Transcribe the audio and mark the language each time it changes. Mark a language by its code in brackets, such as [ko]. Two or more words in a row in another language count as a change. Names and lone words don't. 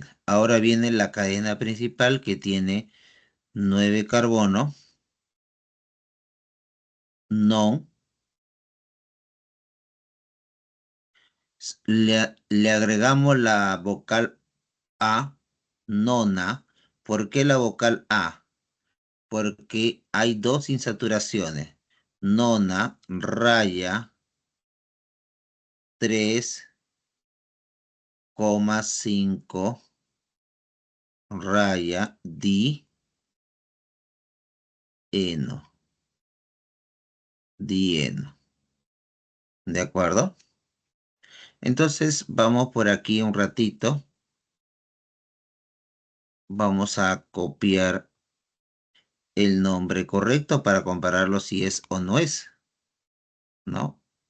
[es] Ahora viene la cadena principal que tiene 9 carbonos, non. Le agregamos la vocal A, nona. ¿Por qué la vocal A? Porque hay 2 insaturaciones. Nona, raya 3,5, raya dieno. Dieno. ¿De acuerdo? Entonces vamos por aquí un ratito. Vamos a copiar el nombre correcto para compararlo si es o no es, ¿no?